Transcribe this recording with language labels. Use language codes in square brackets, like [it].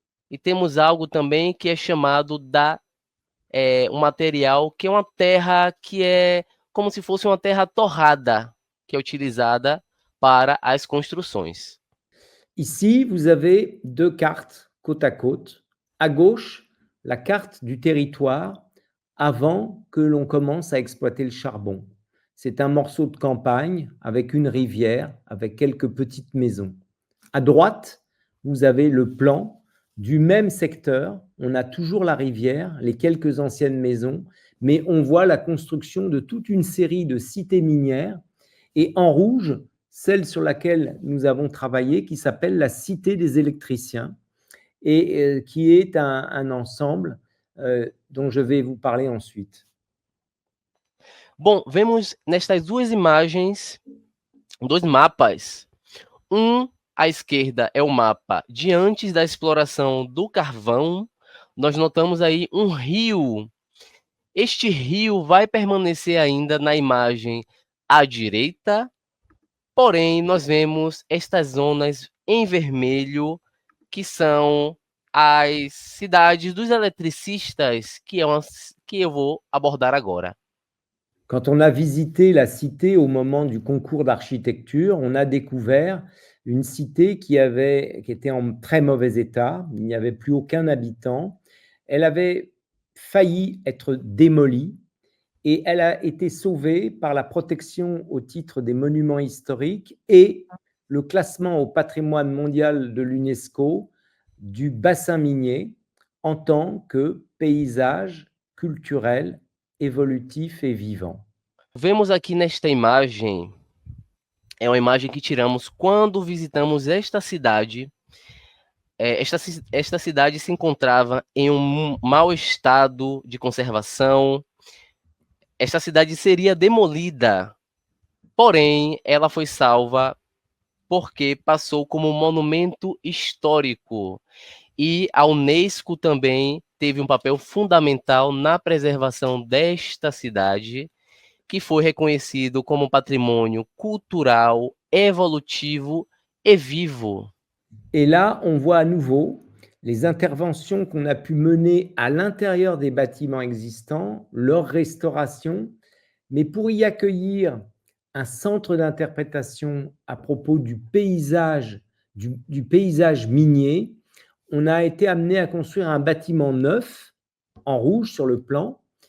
[pt] E temos algo também que é chamado um material que é uma terra que é como se fosse uma terra torrada, que é utilizada para as construções. [fr] Ici, vous avez deux cartes côte à côte. À gauche, la carte du territoire avant que l'on commence à exploiter le charbon. C'est un morceau de campagne avec une rivière, avec quelques petites maisons. À droite, vous avez le plan du même secteur. On a toujours la rivière, les quelques anciennes maisons, mais on voit la construction de toute une série de cités minières. Et en rouge, celle sur laquelle nous avons travaillé, qui s'appelle la Cité des électriciens, et qui est un ensemble dont je vais vous parler ensuite. [pt] Bom, vemos nestas duas imagens, dois mapas. À esquerda é o mapa de antes da exploração do carvão. Nós notamos aí um rio. Este rio vai permanecer ainda na imagem à direita, porém nós vemos estas zonas em vermelho, que são as cidades dos eletricistas, que eu vou abordar agora. [fr] Quand on a visité la cité au moment du concours d'architecture, on a découvert une cité qui était en très mauvais état, il n'y avait plus aucun habitant, elle avait failli être démolie et elle a été sauvée par la protection au titre des monuments historiques et le classement au patrimoine mondial de l'UNESCO du bassin minier en tant que paysage culturel, évolutif et vivant. [pt] Vemos aqui nesta imagem, é uma imagem que tiramos quando visitamos esta cidade. Esta cidade se encontrava em um mau estado de conservação. Esta cidade seria demolida, porém, ela foi salva porque passou como monumento histórico. E a Unesco também teve um papel fundamental na preservação desta cidade, que foi reconhecido como patrimônio cultural, evolutivo et vivo. [fr] Et là, on voit à nouveau les interventions qu'on a pu mener à l'intérieur des bâtiments existants, leur restauration, mais pour y accueillir un centre d'interprétation à propos du paysage, du paysage minier, on a été amené à construire un bâtiment neuf, en rouge sur le plan,